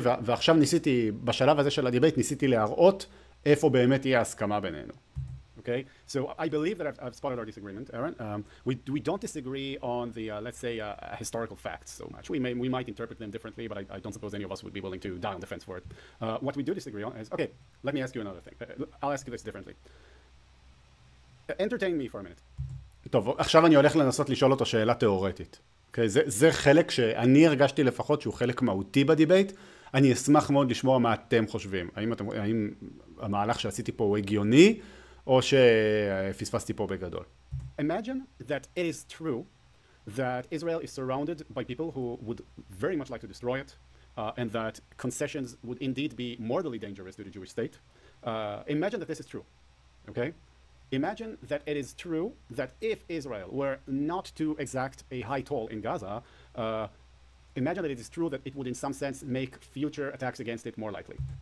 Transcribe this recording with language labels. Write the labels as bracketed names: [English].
[Hebrew] ועכשיו ניסיתי, בשלב הזה של הדיבייט, ניסיתי להראות איפה באמת תהיה ההסכמה בינינו. [English] Okay, so I believe that I've spotted our disagreement, Aaron. We don't disagree on the, let's say, historical facts so much. We might interpret them differently, but I don't suppose any of us would be willing to die on the fence for it. What we do disagree on is, okay, let me ask you another thing. I'll ask you this differently. Entertain me for a minute. [Hebrew] טוב, עכשיו אני הולך לנסות לשאול אותו שאלה תיאורטית. Okay, זה חלק שאני הרגשתי לפחות שהוא חלק מהותי בדיבייט. אני אשמח מאוד לשמוע מה אתם חושבים. האם המהלך שעשיתי פה הוא הגיוני? או שפספסתי פה בגדול. [English] Imagine that it is true that Israel is surrounded by people who would very much like to destroy it, and that concessions would indeed be mortally dangerous to the Jewish state. Imagine that this is true, okay? Imagine that it is true that if Israel were not to exact a high toll in Gaza, imagine that it is true that it would in some sense make future attacks against it more likely.